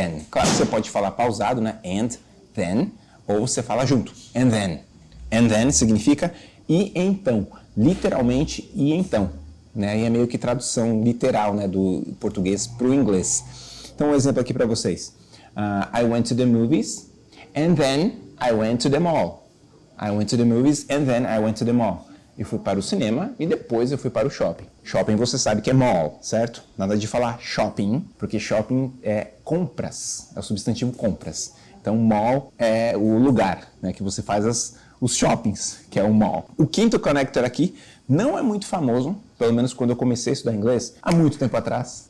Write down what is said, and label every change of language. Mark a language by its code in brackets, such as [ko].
[pt] Claro que você pode falar pausado, né? And then. Ou você fala junto, and then. And then significa e então, literalmente e então, né? E é meio que tradução literal, né, do português para o inglês. Então, um exemplo aqui para vocês. [en] I went to the movies, and then I went to the mall. I went to the movies, and then I went to the mall. [pt] Eu fui para o cinema e depois eu fui para o shopping. Shopping você sabe que é mall, certo? Nada de falar shopping, porque shopping é compras, é o substantivo compras. Então, mall é o lugar, né, que você faz os shoppings, que é o mall. O quinto connector aqui não é muito famoso, pelo menos quando eu comecei a estudar inglês, há muito tempo atrás.